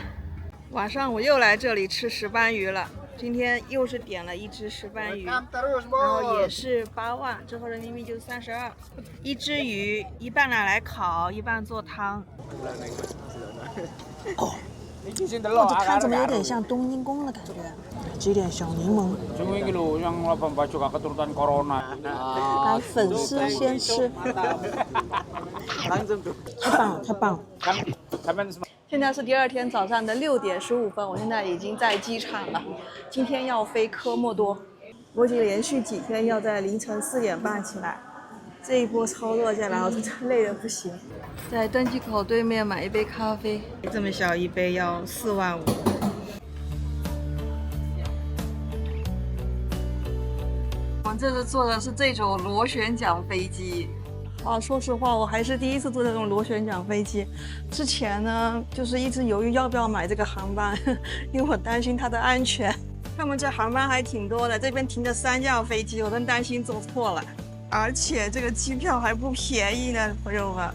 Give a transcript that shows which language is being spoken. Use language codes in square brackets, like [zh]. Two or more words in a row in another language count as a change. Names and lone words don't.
[zh] 晚上我又來這裡吃石斑魚了，今天又是點了1隻石斑魚，然後也是8萬，折合人民幣就是32。一隻魚一半拿來烤，一半做湯。哦，這看怎麼有點像冬陰功的感覺，擠點小檸檬。來，粉絲先吃。太棒了。现在是第2天早上的6點15分，我現在已經在機場了。今天要飛科莫多，我已經連續幾天要在凌晨4點半起來， 這一波操作下來，我真的累得不行。在登机口对面买一杯咖啡，这么小一杯要4万5。我们这次坐的是这种螺旋桨飞机。说實話，我還是第一次坐這種螺旋槳飛機。之前呢，就是一直猶豫要不要買這個航班，因為我擔心它的安全。他們這航班還挺多的，這邊停着3架飛機，我真擔心坐錯了。而且這個機票還不便宜呢，朋友們。